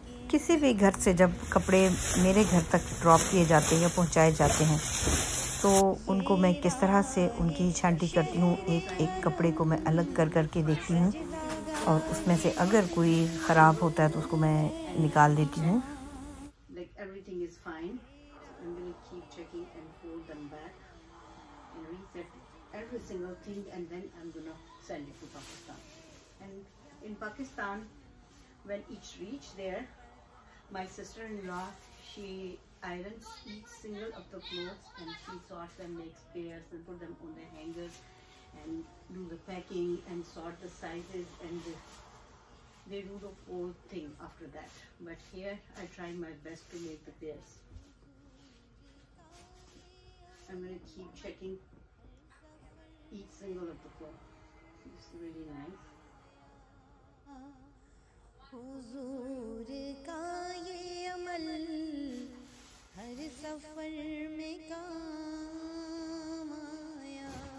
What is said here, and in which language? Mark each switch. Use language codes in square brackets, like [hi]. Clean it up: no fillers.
[hi] किसी भी घर से जब कपड़े मेरे घर तक ड्रॉप किए जाते हैं या पहुंचाए जाते हैं तो उनको मैं किस तरह से उनकी छांटी करती हूँ, एक एक कपड़े को मैं अलग कर के देखती हूँ और उसमें से अगर कोई ख़राब होता है तो उसको मैं निकाल देती हूँ। [en] Like everything is fine, so I'm going to keep checking and fold them back and reset every single thing, and then I'm going to send it to Pakistan. And in Pakistan, when each reach there, my sister-in-law, she irons each single of the clothes and she sorts them, makes pairs and put them on the hangers and do the packing and sort the sizes, and they do the whole thing after that. But here I try my best to make the pairs. I'm going to keep checking each single of the cloth. It's really nice. [hi] हुजूर का ये अमल हर सफर में काम आया,